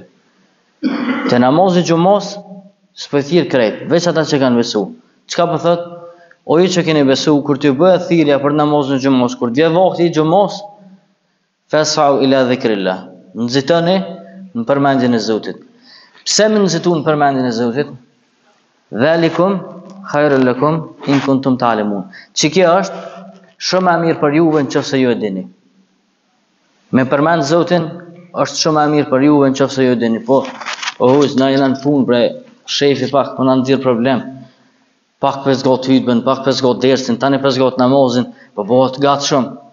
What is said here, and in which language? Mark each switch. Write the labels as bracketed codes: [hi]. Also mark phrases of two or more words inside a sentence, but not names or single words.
[sq] Te namazi xumos s'po i thirr krejt, veç ata që kanë besu. Çka po thot? O ju që keni besu, kur t'ju bëhet thirrja për namazin e xumos, kur vjen vakti i xumos, [ar] فاسعوا إلى ذكر الله. [sq] Nxitoni në përmendjen e Zotit. Pse më nxitun në përmendjen e Zotit? [ar] ذلكم خير لكم إن كنتم تعلمون. [sq] Që kjo është shumë e mirë për juve nëse ju e dini. Me përmend Zotin është shumë e mirë për juve nëse ju e dini. Po, na jena në punë bre, shefi pak po na nxjerr problem. Pak pesgot hutbën, pak pesgot dersin, tani pesgot namazin, po bëhet gatshëm.